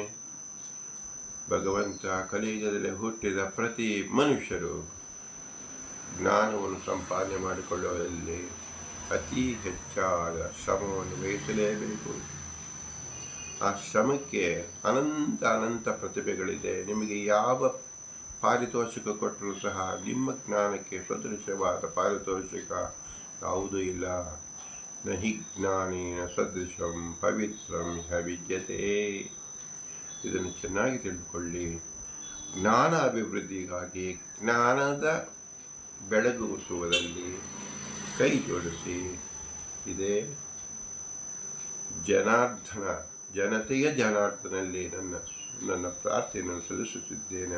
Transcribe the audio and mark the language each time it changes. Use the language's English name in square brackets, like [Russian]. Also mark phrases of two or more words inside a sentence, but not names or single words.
[Kannada] ಭಗವಂತ ಕಲಿಯುಗದಲ್ಲಿ ಹುಟ್ಟಿದ ಪ್ರತಿ ಮನುಷ್ಯರು ಜ್ಞಾನವನ್ನು ಸಂಪಾದನೆ ಮಾಡಿಕೊಳ್ಳುವಲ್ಲಿ ಅತಿ ಹೆಚ್ಚಾದ ಶ್ರಮವನ್ನು ವಹಿಸಲೇಬೇಕು. ಆ ಶ್ರಮಕ್ಕೆ ಅನಂತ ಪ್ರತಿಭೆಗಳಿದೆ. ನಿಮಗೆ ಯಾವ ಪಾರಿತೋಷಿಕ ಕೊಟ್ಟರೂ ಸಹ ನಿಮ್ಮ ಜ್ಞಾನಕ್ಕೆ ಸದೃಶವಾದ ಪಾರಿತೋಷಿಕ ಯಾವುದೂ ಇಲ್ಲ. [Sanskrit] ನ ಹಿ ಜ್ಞಾನೇನ ಸದೃಶಂ ಪವಿತ್ರಂ ಹ ವಿದ್ಯತೆ. [Kannada] ಇದನ್ನು ಚೆನ್ನಾಗಿ ತಿಳಿದುಕೊಳ್ಳಿ. ಜ್ಞಾನ ಅಭಿವೃದ್ಧಿಗಾಗಿ ಜ್ಞಾನದ ಬೆಳಗಿಸುವುದರಲ್ಲಿ ಕೈ ಜೋಡಿಸಿ. ಇದೇ ಜನತೆಯ ಜನಾರ್ದನಲ್ಲಿ ನನ್ನ ಪ್ರಾರ್ಥನೆಯನ್ನು ಸಲ್ಲಿಸುತ್ತಿದ್ದೇನೆ.